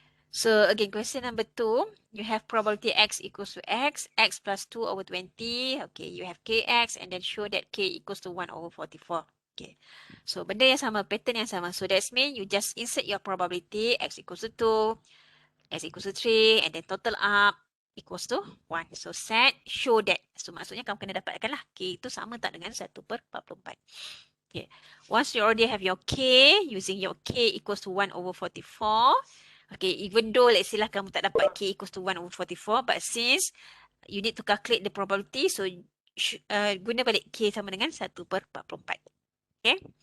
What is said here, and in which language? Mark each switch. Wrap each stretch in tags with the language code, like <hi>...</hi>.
<en>So again, question number 2, you have probability X equals to X plus 2 over 20. Okay, you have KX and then show that K equals to 1 over 44. Okay, so</en> <ms>benda yang sama,</ms> <en>pattern yang sama. So that's mean you just insert your probability X equals to 2, X equals to 3 and then total up equals to 1. So set, show that.</en> <ms>So maksudnya kamu kena dapatkan lah K itu sama tak dengan 1/44.</ms> <en>Okay, once you already have your K, using your K equals to 1 over 44. Okay, even though let's say</en> <ms>lah kamu tak dapat</ms> <en>K equals to 1 over 44, but since you need to calculate the probability, so</en> <ms>guna balik K sama dengan 1/44.</ms> <en>Okay.</en>